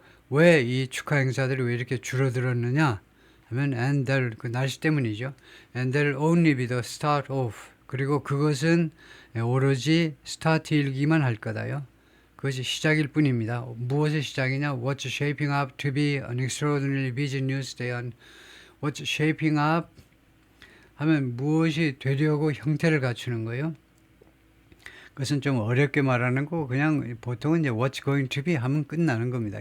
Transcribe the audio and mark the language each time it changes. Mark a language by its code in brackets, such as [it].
[ko] 왜 이 축하 행사들이 왜 이렇게 줄어들었느냐 하면 [en] and that'll, [ko] 그 날씨 때문이죠. [en] And that'll only be the start of. [ko] 그리고 그것은 오로지 스타트일기만 할 거다요. 그것이 시작일 뿐입니다. 무엇의 시작이냐? [en] What's shaping up to be an extraordinarily busy news day on What's shaping up [ko] 하면 무엇이 되려고 형태를 갖추는 거예요. 그것은 좀 어렵게 말하는 거고 그냥 보통은 이제 [en] what's going to be [ko] 하면 끝나는 겁니다.